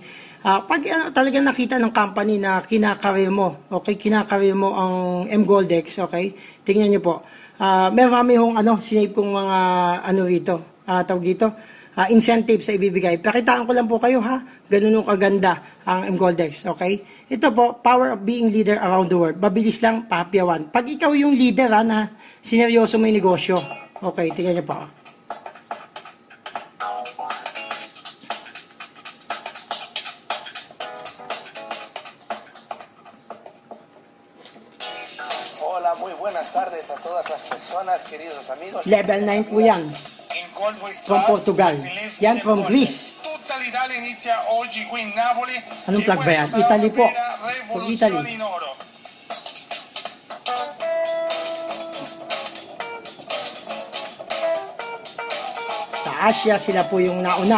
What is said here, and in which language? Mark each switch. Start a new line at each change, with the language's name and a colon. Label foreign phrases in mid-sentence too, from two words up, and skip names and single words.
Filipino: Pag talagang nakita ng company na kinakarir mo, okay, kinakarir mo ang MGoldex, okay, tingnan nyo po. Meron yung sinave kong mga rito, tawag dito, incentives sa ibibigay. Pakitaan ko lang po kayo ha, ganun yung kaganda ang MGoldex, okay? Ito po,
English: power of being leader around the world.
Filipino: Mabilis lang, papyawan. Pag ikaw yung leader na sineryoso mo yung negosyo, okay, tingnan nyo po.
Spanish: Hola, muy buenas tardes a todas las personas, queridos amigos.
Filipino: Level 9 po yan. From Portugal. Yan, from Greece. Anong flag ba yan? Italy po. From Italy. Sa Asia, sila po yung nauna.